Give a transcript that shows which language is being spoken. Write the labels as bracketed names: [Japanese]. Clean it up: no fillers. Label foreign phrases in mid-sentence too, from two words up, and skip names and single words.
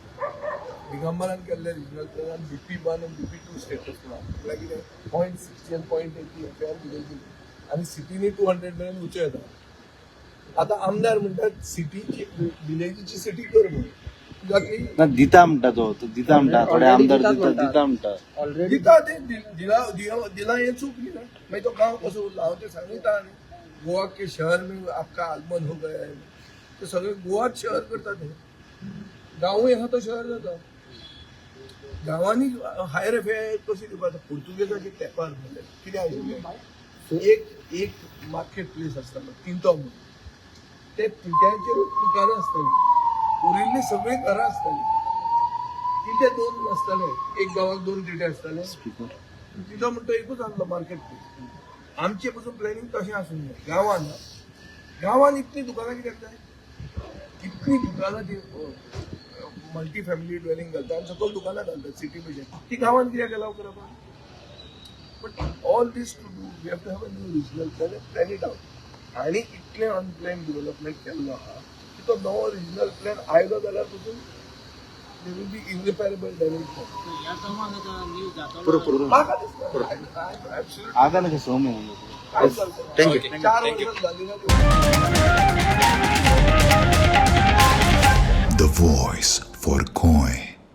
[Konkani] दिगंबरान केल्ले रिजनल प्लॅनान BP1 आनी BP2 स्टेटस ना म्हटल्यार कितें 0.60 आनी 0.80 FAR दिलेली आनी सिटीनी 200 मेरेन उच्च येता. आतां आमदार म्हणटात सिटीची विलेजीची सिटी कर म्हणून जातली ना दिता म्हणटा तो दिता म्हणटा थोडे आमदार दिता म्हणटा. ऑलरेडी दिता ते दिला हे चूक न्ही ना. मागीर तो गांव कसो उरला हांव ते सांगता न्ही. [Hindi] गोवा के शहर में आपका आगमन हो गया है [Konkani] ते सगळे गोवाच शहर करता ते. गांवूय आहा तो शहर जाता. गांवांनी हायर FAR कशी दिवपाक पुर्तुगेजाच्या तेंपार कितें आशिल्लें एक मार्केट प्लेस आसतालो तिंतो म्हणून ते तिंट्यांचेरूच दुकानां आसतालीं. उरिल्लीं सगळीं घरां आसतालीं. तिथे 2 नासताले, एक गांवाक 2 तिटे आसताले. तिथो म्हणटा एकूच आसलो मार्केट प्लेस. आमचे पसून प्लॅनिंग तशें आसूंक जाय. गांवान इतलीं दुकानां कित्याक जाय? इतलीं दुकानां ती [English] multi family dwelling [Konkani] घालता आनी सकयल दुकानां घालतात सिटी भशेन. ती गांवान कित्याक अलाव करप? [English] but all this to do we have to have a new regional plan and plan it out. [Konkani] आनी इतलें अनप्लॅन डेव्हलपमेंट केल्लो आहा की तो नवो रिजनल प्लॅन आयलो जाल्यार पसून [English] there will be irreparable damage. [Konkani] म्हाका दिसता आगा ना सोम [English] Thank you. [Konkani] 4 वर्सां जाली ना. [English] The voice for Koi.